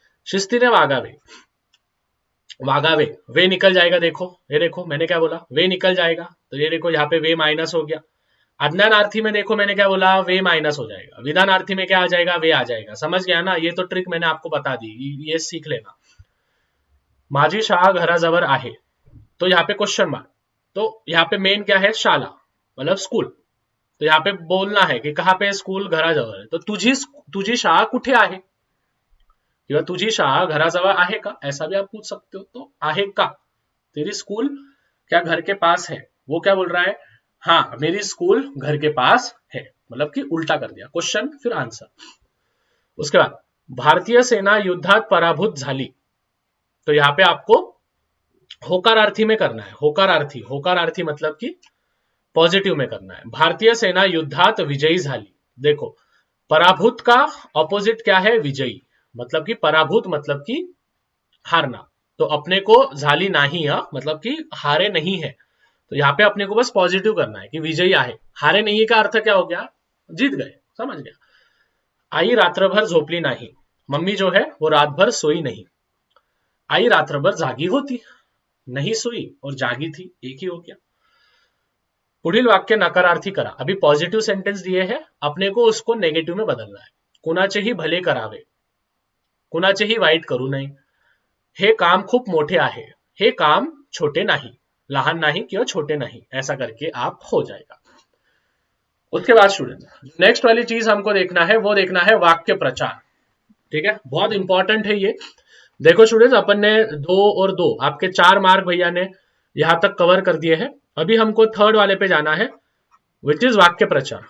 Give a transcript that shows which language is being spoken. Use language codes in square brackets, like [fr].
[mr] शिस्तीने वागावे, वागावे [hi] वे निकल जाएगा, देखो ये देखो मैंने क्या बोला, वे निकल जाएगा, तो ये देखो यहाँ पे वे माइनस हो गया। अज्ञानार्थी में देखो मैंने क्या बोला, वे माइनस हो जाएगा। विधानार्थी में क्या आ जाएगा, वे आ जाएगा। समझ गया ना, ये तो ट्रिक मैंने आपको बता दी, ये सीख लेना। [mr] माझी शाळा घराजवळ आहे, [hi] तो यहाँ पे क्वेश्चन मार्क, तो यहाँ पे मेन क्या है, शाला मतलब स्कूल। तो यहाँ पे बोलना है कि कहाँ पे स्कूल, घराजवळ है, तो [mr] तुझी शाळा कुठे आहे, किंवा तुझी शाळा घराजवळ आहे का, [hi] ऐसा भी आप पूछ सकते हो। तो आहे का, तेरी स्कूल क्या घर के पास है, वो क्या बोल रहा है, हाँ मेरी स्कूल घर के पास है, मतलब कि उल्टा कर दिया, क्वेश्चन फिर आंसर। उसके बाद [mr] भारतीय सेना युद्धात पराभूत झाली, [hi] तो यहाँ पे आपको होकारार्थी में करना है, होकारार्थी, होकारार्थी मतलब कि पॉजिटिव में करना है। [mr] भारतीय सेना युद्धात विजयी झाली, [hi] देखो पराभूत का ऑपोजिट क्या है, विजयी, मतलब कि पराभूत मतलब कि हारना, तो अपने को झाली नाही हा, मतलब कि हारे नहीं है, तो यहाँ पे अपने को बस पॉजिटिव करना है कि विजयी आहे. हारे नहीं का अर्थ क्या हो गया, जीत गए, समझ गया. [mr] आई रात्रभर झोपली नाही, [hi] मम्मी जो है वो रात भर सोई नहीं. [mr] आई रात्रभर जागी होती, [hi] नहीं सोई और जागी थी, एक ही हो गया. [mr] पुढील वाक्य नकारार्थी करा. [hi] अभी पॉझिटिव्ह सेंटेन्स दिए है, अपने को उसको नेगेटिव्ह में बदलना है. [mr] कुणाचेही भले करावे, कुणाचेही वाईट करू नये. हे काम खूप मोठे आहे, हे काम छोटे नाही, लहान नाही किंवा [hi] छोटे नहीं, ऐसा करके आप हो जाएगा. उसके बाद स्टूडेंट नेक्स्ट वाली चीज हमको देखना है, वो देखना है वाक्य प्रचार. ठीक है, बहुत इंपॉर्टेंट है ये. देखो स्टूडेंट्स, अपन ने 2 और 2 आपके 4 मार्क भैया ने यहां तक कवर कर दिए हैं. अभी हमको थर्ड वाले पे जाना है, विच इज वाक्य प्रचार.